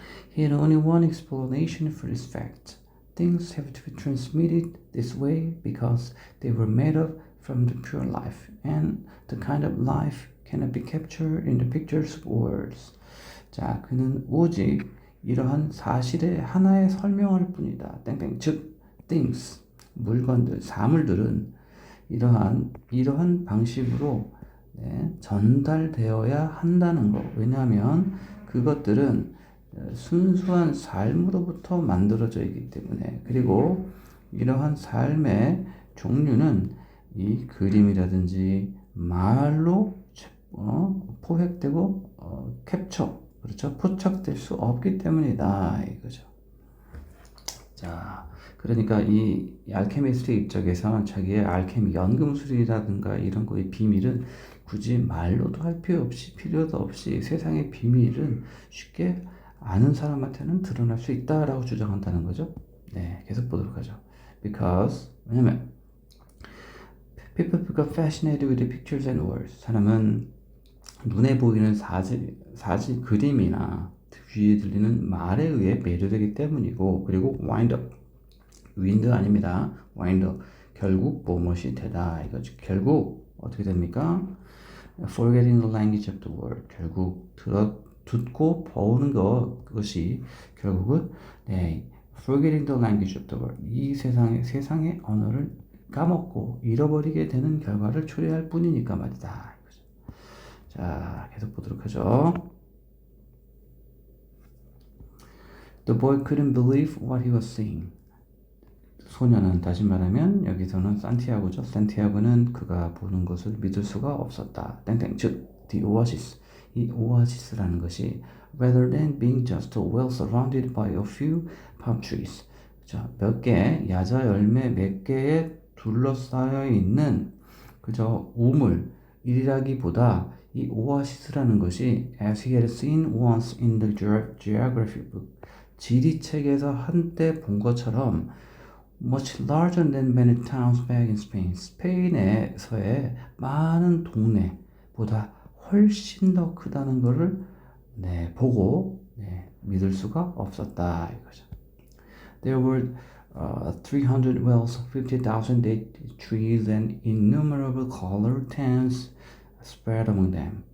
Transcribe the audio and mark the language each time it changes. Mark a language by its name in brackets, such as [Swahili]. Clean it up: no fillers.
[English] He had only one explanation for this fact. Things have to be transmitted this way because they were made up from the pure life, and the kind of life cannot be captured in the pictures of words. [Korean] 자, 그는 오직 이러한 사실의 하나의 설명할 뿐이다. 땡땡. 즉, things, 물건들, 사물들은 이러한 방식으로 전달되어야 한다는 거. 왜냐하면 그것들은 순수한 삶으로부터 만들어져 있기 때문에, 그리고 이러한 삶의 종류는 이 그림이라든지 말로 포획되고 그렇죠? 포착될 수 없기 때문이다 이거죠. 자, 그러니까 이 알케미스트의 입장에서 자기의 알케미 연금술이라든가 이런 거의 비밀은 굳이 말로도 할 필요도 없이 세상의 비밀은 쉽게 아는 사람한테는 드러날 수 있다라고 주장한다는 거죠. 네, 계속 보도록 하죠. [English] 왜냐면 people become fascinated with the pictures and words. [Korean] 사람은 눈에 보이는 사진 그림이나 귀에 들리는 말에 의해 매료되기 때문이고, 그리고 wind 아닙니다. wind 결국 무엇이 되다 이거죠. 결국 어떻게 됩니까? [English] Forgetting the language of the word. [Korean] 결국 듣고 보는 그것이 결국은 [English] forgetting the language of the world. [Korean] 이 세상의 언어를 까먹고 잃어버리게 되는 결과를 초래할 뿐이니까 말이다. 자, 계속 보도록 하죠. [English] The boy couldn't believe what he was seeing. [Korean] 소녀는, 다시 말하면 여기서는 산티아고죠. 산티아고는 그가 보는 것을 믿을 수가 없었다. 땡땡. 즉, the oasis. 이 오아시스라는 것이 [English] rather than being just well surrounded by a few palm trees. [Korean] 자, 야자 열매 몇 개에 둘러싸여 있는 그저 우물이라기보다 이 오아시스라는 것이 [English] as he had seen once in the geography book. [Korean] 지리책에서 한때 본 것처럼 [English] much larger than many towns back in Spain. [Korean] 스페인에서의 많은 동네보다 훨씬 더 크다는 것을 보고 믿을 수가 없었다 이거죠. [English] There were 300 wells, 50,000 date trees, and innumerable colored tents spread among them.